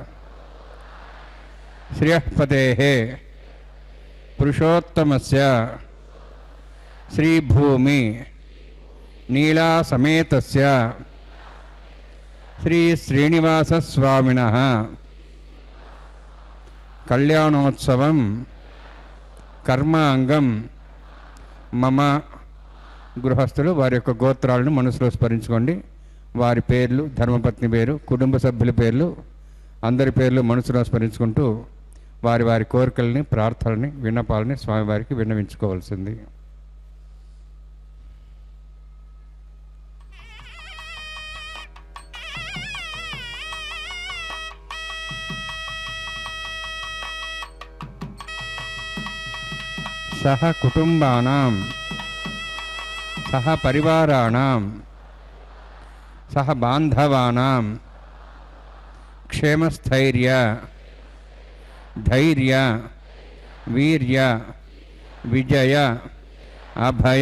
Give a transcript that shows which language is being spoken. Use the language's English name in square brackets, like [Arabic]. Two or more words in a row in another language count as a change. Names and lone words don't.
[Sanskrit] श्रियःपतेः पुरुषोत्तमस्य श्रीभूमि नीला समेतस्य श्री श्रीनिवासस्वामिनः कल्याणोत्सवं कर्मांगं मम [Telugu] గృహస్థులు వారి యొక్క గోత్రాలను మనసులో స్మరించుకోండి. వారి పేర్లు, ధర్మపత్ని పేరు, కుటుంబ సభ్యుల పేర్లు, అందరి పేర్లు మనసులో స్మరించుకుంటూ వారి వారి కోరికల్ని, ప్రార్థనల్ని, విన్నపాలని స్వామివారికి విన్నవించుకోవాల్సింది. [Sanskrit] సహ కుటుంబానాం सह परिवाराणां सह बांधवानां क्षेमस्थैर्य धैर्य वीर्य विजय अभय